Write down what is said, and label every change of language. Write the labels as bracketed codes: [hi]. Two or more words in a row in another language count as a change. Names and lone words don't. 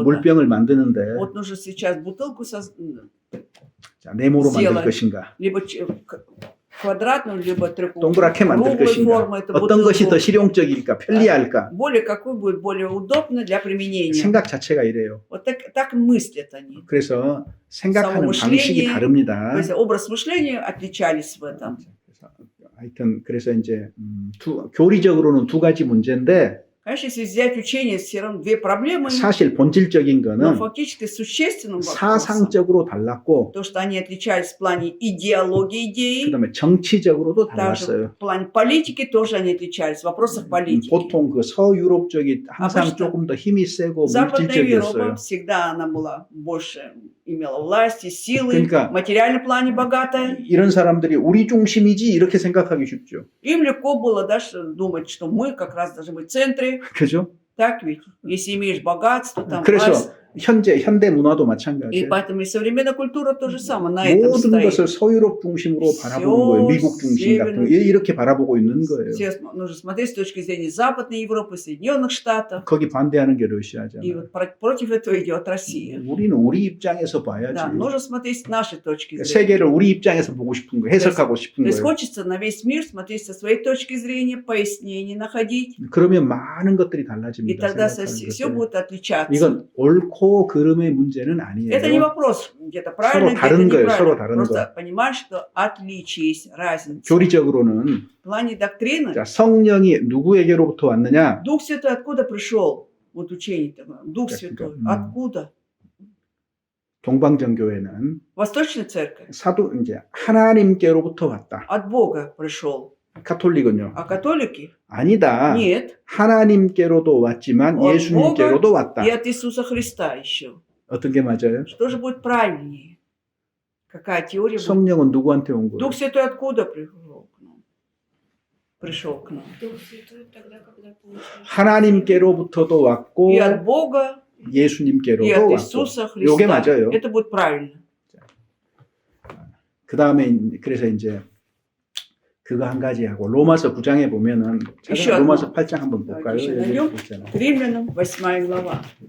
[ko] 물병을 만드는데 [ru] Вот нужно сейчас бутылку [ko] 자, 네모로 만들 [ru] сделать. [ko] 것인가, [ru] либо квадратную, либо [ko] 동그랗게 만들 [ru] круглой [ko] 것인가, [ru] формы эту [ko] 어떤 것이 더 [ru] бутылку. [ko] 실용적일까, 편리할까. [ru] Более какой будет более удобно для применения. [ko] 생각 자체가 이래요. [ru] Вот так мыслят они. [ko] 그래서 생각하는 [ru] само [ko] 방식이 [ru] мышление, [ko] 다릅니다. [ru] То есть образ мышления отличались в этом. [ko] 하여튼 그래서 이제 교리적으로는 두 가지 문제인데 [ru] Конечно, если взять учение, все равно две проблемы, [ko] 사실 본질적인 [ru] но [ko] 거는 [ru] фактически существенным вопросом, [ko] 사상적으로 달랐고 [ru] то, что они отличались в плане идеологии идеи, [ko] 그다음에 정치적으로도 [ru] также [ko] 달랐어요. [ru] в плане политики тоже они отличались, в вопросах политики. [ko] 보통 그 서유럽 쪽이 항상 [ru] обычно [ko] 조금 더 힘이 세고 [ru] Западная Европа [ko] 물질적이었어요. [ru] всегда она была больше, имела власти, силы, [ko] 그러니까 [ru] в материальном плане богатая. [ko] 이런 사람들이 우리 중심이지 이렇게 생각하기 쉽죠. [ru] Им легко было думать, что мы как раз должны быть в центре. [ko] 그죠? [ru] Так ведь? Если имеешь богатство, там [ko] 그래서 [ru] власть. [ko] 현대 문화도 [ru] И [ko] 마찬가지예요. [ru] поэтому и современная культура то же самое на этом [ko] 모든 [ru] стоит. [ko] 것을 서유럽 중심으로 바라보는 거예요. 미국 중심 같은 거 이렇게 바라보고 있는 거예요. [ru] Все нужно смотреть с точки зрения Западной Европы, Соединенных Штатов. [ko] 거기 반대하는 게 [ru] И [ko] 러시아잖아요. [ru] вот против этого идет Россия. [ko] 우리는 우리 입장에서 봐야지. [ru] Да, нужно смотреть с нашей точки зрения. [ko] 세계를 우리 입장에서 보고 싶은 거, 해석하고 싶은 [ru] То есть [ko] 거예요. [ru] хочется на весь мир смотреть со своей точки зрения, пояснений находить. [ko] 그러면 많은 것들이 [ru] И [ko] 달라집니다. [ru] тогда [ko] 생각하는 [ru] все [ko] 것들이. [ru] будет отличаться. [ko] 이건 옳고 그름의 문제는 [ru] Это не [ko] 아니에요. [ru] вопрос, где-то правильно, где-то [ko] 다른 거예요, 서로 [ru] неправильно. [ko] 다른 [ru] Просто понимаешь, что отличие есть, разница. [ko] 교리적으로는 [ru] В плане доктрины [ko] 자, 성령이 누구에게로부터 왔느냐? [ru] Дух Святой откуда пришел? Вот учение такое. Дух Так, Святой. да. Откуда? [ko] 동방정교회는 [ru] Восточная церковь. [ko] 사도 이제 하나님께로부터 왔다. [ru] От Бога пришел. [ko] 가톨릭은요? [ru] А католики? [ko] 아니다. [ru] Нет. [ko] 하나님께로도 왔지만 [ru] от [ko] 예수님께로도 왔다. [ru] И от Иисуса Христа еще. [ko] 어떤 게 맞아요? [ru] Что же будет правильнее? Какая теория будет? [ko] 성령은 누구한테 온 거예요? [ru] Дух Святой откуда пришел к нам? Пришел к нам. Дух Святой тогда, когда получился. [ko] 하나님께로부터도 왔고 [ru] И от Бога, и [ko] 예수님께로도 [ru] от [ko] 왔고. [ru] Иисуса [ko] 요게 [ru] Христа. [ko] 맞아요. [ru] Это будет правильно. [ko] 그 다음에 그래서 이제 그거 한 가지 하고 로마서 9장에 보면은 [ru] еще [ko] 로마서 [ru] одно. [ko] 8장 한번 볼까요? [ru] еще [ko] 여기 [ru] найдем. [ko] 있잖아요. [ru] К Римлянам, 8 глава.